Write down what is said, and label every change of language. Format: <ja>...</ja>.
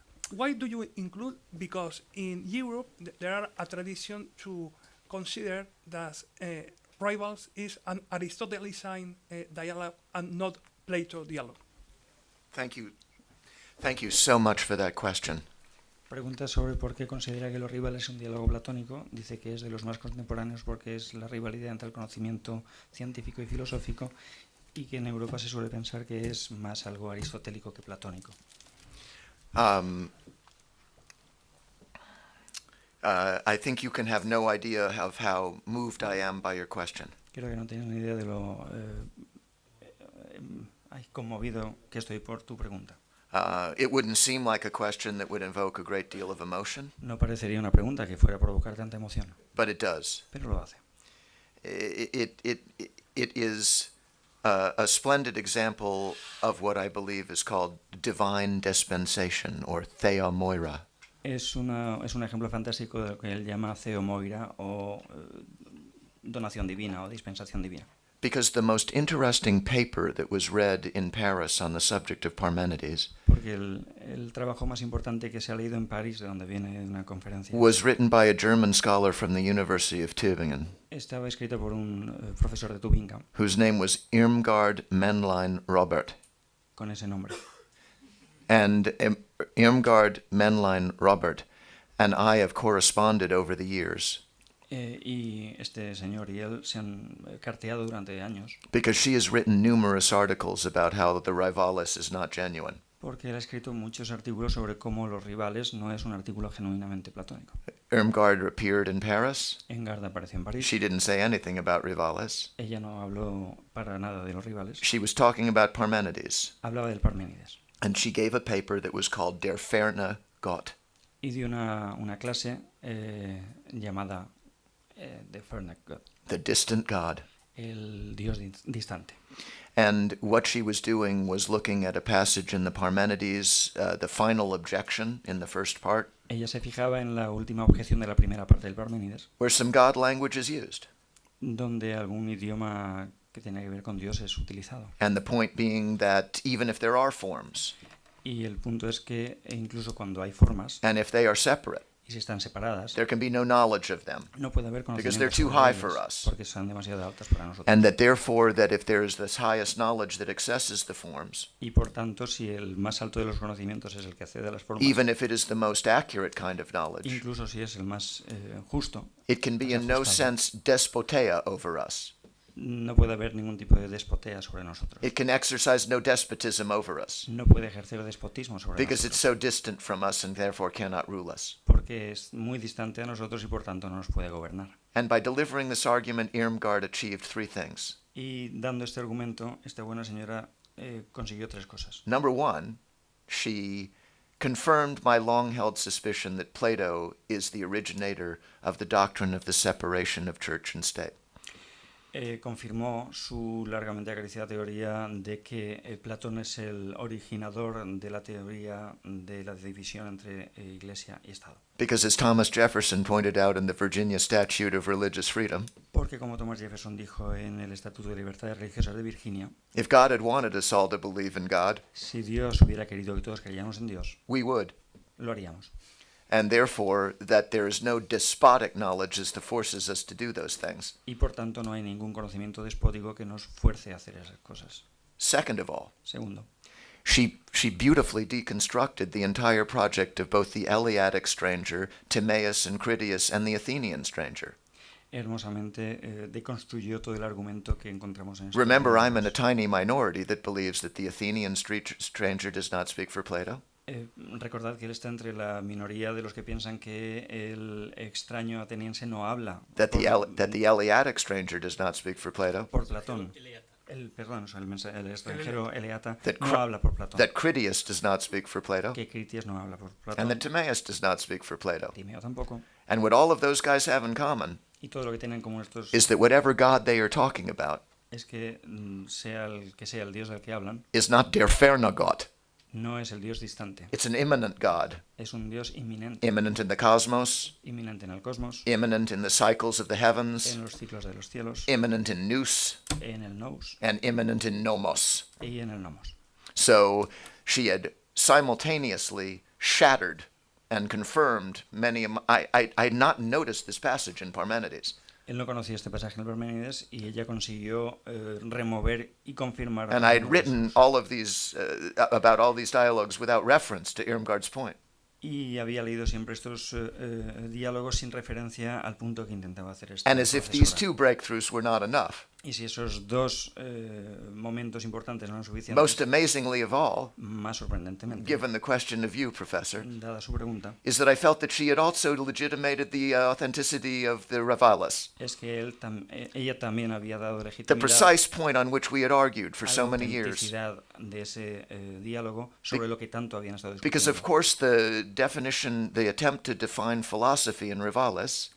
<en>Why do you include? Because in Europe there are a tradition to consider that rivals is an Aristotelian dialogue and not Plato dialogue. Thank you. Thank you so much for that question.</en> <es>Pregunta sobre por qué considera que Los rivales es un diálogo platónico. Dice que es de los más contemporáneos porque es la rivalidad entre el conocimiento científico y filosófico, y que en Europa se suele pensar que es más algo aristotélico que platónico.</es> <en>I think you can have no idea of how moved I am by your question.</en> <es>Creo que no tienen ni idea de lo conmovido que estoy por tu pregunta.</es> <en>It wouldn't seem like a question that would invoke a great deal of emotion.</en> <es>No parecería una pregunta que fuera a provocar tanta emoción.</es> <en>But it does.</en> <es>Pero lo hace.</es> <en>It is a splendid example of what I believe is called divine dispensation or theomoira.</en> <es>Es un ejemplo fantástico de lo que él llama theomoira o donación divina o dispensación divina.</es> <en>Because the most interesting paper that was read in Paris on the subject of Parmenides</en> <es>porque el trabajo más importante que se ha leído en París, de donde viene de una conferencia,</es> <en>was written by a German scholar from the University of Tübingen,</en> <es>estaba escrito por un profesor de Tübingen,</es> <en>whose name was Irmgard Männlein Robert.</en> <es>con ese nombre.</es> <en>And Irmgard Männlein Robert and I have corresponded over the years</en> <es>Y este señor y él se han carteado durante años,</es> <en>because she has written numerous articles about how the rivalis is not genuine.</en> <es>porque él ha escrito muchos artículos sobre cómo los rivales no es un artículo genuinamente platónico.</es> <en>Irmgard appeared in Paris.</en> <es>Engard apareció en París.</es> <en>She didn't say anything about rivalis.</en> <es>Ella no habló para nada de los rivales.</es> <en>She was talking about Parmenides.</en> <es>Hablaba del Parménides.</es> <en>And she gave a paper that was called</en> <de>Der ferne Gott.</de> <es>Y dio una clase llamada</es> <de>Der ferne Gott.</de> <en>The distant God.</en> <es>El Dios distante.</es> <en>And what she was doing was looking at a passage in the Parmenides, the final objection in the first part.</en> <es>Ella se fijaba en la última objeción de la primera parte del Parménides,</es> <en>where some God language is used.</en> <es>Donde algún idioma que tiene que ver con Dios es utilizado.</es> <en>And the point being that even if there are forms,</en> <es>y el punto es que incluso cuando hay formas,</es> <en>and if they are separate,</en> <es>y si están separadas,</es> <en>there can be no knowledge of them,</en> <es>no puede haber</es> <en>because they're</en> <es>conocimiento</es> <en>too</en> <es>sobre</es> <en>high</en> <es>ellas,</es> <en>for us.</en> <es>porque son demasiado altas para nosotros.</es> <en>And that therefore, that if there is this highest knowledge that accesses the forms,</en> <es>y por tanto, si el más alto de los conocimientos es el que accede a las formas,</es> <en>even if it is the most accurate kind of knowledge,</en> <es>incluso si es el más justo,</es> <en>it can be in no sense despotea over us.</en> <es>No puede haber ningún tipo de despotea sobre nosotros.</es> <en>It can exercise no despotism over us.</en> <es>No puede ejercer despotismo sobre</es> <en>because</en> <es>nosotros.</es> <en>It's so distant from us and therefore cannot rule us.</en> <es>Porque es muy distante a nosotros y por tanto no nos puede gobernar.</es> <en>And by delivering this argument, Irmgard achieved three things.</en> <es>Y dando este argumento, esta buena señora consiguió tres cosas.</es> <en>Number one, she confirmed my long-held suspicion that Plato is the originator of the doctrine of the separation of church and state.</en> <es>Confirmó su largamente acariciada teoría de que Platón es el originador de la teoría de la división entre Iglesia y Estado.</es> <en>Because as Thomas Jefferson pointed out in the Virginia Statute of Religious Freedom,</en> <es>porque como Thomas Jefferson dijo en el Estatuto de Libertades Religiosas de Virginia,</es> <en>if God had wanted us all to believe in God,</en> <es>si Dios hubiera querido que todos creyéramos en Dios,</es> <en>we would.</en> <es>Lo haríamos.</es> <en>And therefore, that there is no despotic knowledge as to forces us to do those things.</en> <es>Y por tanto no hay ningún conocimiento despótico que nos fuerce a hacer esas cosas.</es> <en>Second of all,</en> <es>segundo,</es> <en>she beautifully deconstructed the entire project of both the Eleatic stranger, Timaeus and Critias, and the Athenian stranger.</en> <es>Hermosamente deconstruyó todo el argumento que encontramos en</es> <en>Remember, I'm in a tiny minority that believes that the Athenian stranger does not speak for Plato.</en> <es>Recordad que él está entre la minoría de los que piensan que el extraño ateniense no habla</es> <en>that the Eleatic stranger does not speak for Plato.</en> <es>Por Platón. El extranjero Eleata no habla por Platón.</es> <en>That Critias does not speak for Plato.</en> <es>Que Critias no habla por Platón.</es> <en>And that Timaeus does not speak for Plato.</en> <es>Timeo tampoco.</es> <en>And what all of those guys have in common</en> <es>y todo lo que tienen en común estos</es> <en>is that whatever God they are talking about</en> <es>es que sea el Dios del que hablan</es> <en>is not</en> <de>der ferne Gott.</de> <es>No es el Dios distante.</es> <en>It's an immanent God.</en> <es>Es un Dios inminente.</es> <en>Immanent in the cosmos.</en> <es>Inminente en el cosmos.</es> <en>Immanent in the cycles of the heavens.</en> <es>En los ciclos de los cielos.</es> <en>Immanent in nous.</en> <es>En el nous.</es> <en>And immanent in nomos.</en> <es>Y en el nomos.</es> <en>So she had simultaneously shattered and confirmed many of I had not noticed this passage in Parmenides.</en> <es>Él no conocía este pasaje en el Parménides y ella consiguió remover y confirmar.</es> <en>And I had written all of these about all these dialogues without reference to Irmgard's point.</en> <es>Y había leído siempre estos diálogos sin referencia al punto que intentaba hacer esta</es> <en>And as if these two breakthroughs were not enough.</en> <es>Y si esos dos momentos importantes no eran suficientes.</es> <en>Most amazingly of all,</en> <es>más sorprendentemente,</es> <en>given the question of you, Professor,</en> <es>dada su pregunta,</es> <en>is that I felt that she had also legitimated the authenticity of the Rivalis.</en> <es>Es que ella también había dado legitimidad.</es> <en>The precise point on which we had argued for so many years.</en> <es>De ese diálogo sobre lo que tanto habían estado discutiendo.</es> <en>Because of course the definition, the attempt to define philosophy in Rivalis,</en>